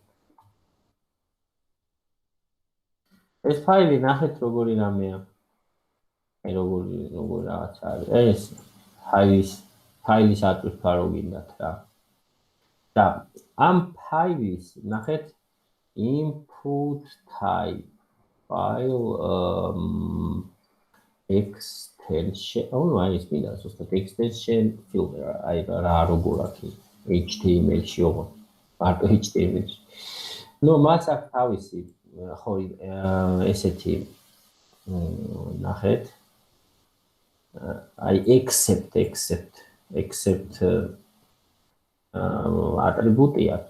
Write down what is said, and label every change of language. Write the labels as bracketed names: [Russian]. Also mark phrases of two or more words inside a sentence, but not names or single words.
[Georgian] ეს ფაილი ნახეთ როგორი რამეა. აი როგორი რაღაც არის. ეს ფაილის ატვირთვა რო გინდათ რა. და ამ ფაილის ნახეთ [English] input type file extension. [Georgian] აი ეს მინდა ზუსტად [English] extension filter. [Georgian] აი რა როგორ აქვს HTML-ში ოღონდ. მარტო HTML-ში. ნუ მას აქვს თავისი ხო ესეთი ნახეთ აი accept ატრიბუტი აქვს.